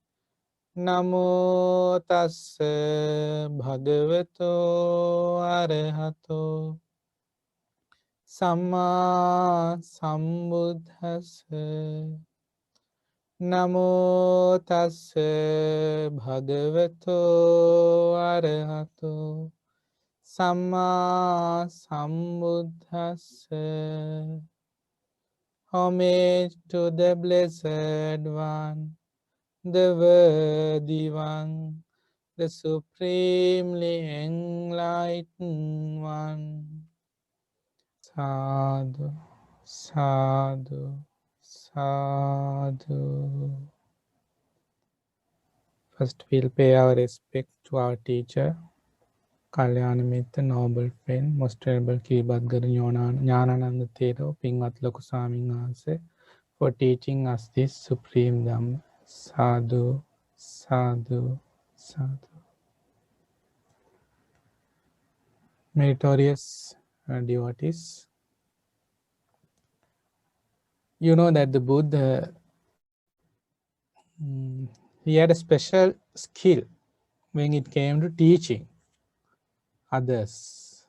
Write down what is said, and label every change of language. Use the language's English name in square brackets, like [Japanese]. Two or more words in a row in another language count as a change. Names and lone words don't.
[Pali] Namo tassa bhagavato arahato samma sambuddhassa. Namo tassa bhagavato arahato samma sambuddhassa. [English] Homage to the Blessed One, the Worthy One, the Supremely Enlightened One. [Pali] Sadhu, sadhu, sadhu. [English] First, we'll pay our respect to our teacher, [Pali] Kalyana Mitra, [English] noble friend, most terrible Kibatgara Thero, Pingat Lokusami Nase, for teaching us this supreme Dhamma. [Pali] Sadhu, sadhu, sadhu. [English] Meritorious devotees, you know that the Buddha, he had a special skill when it came to teaching others.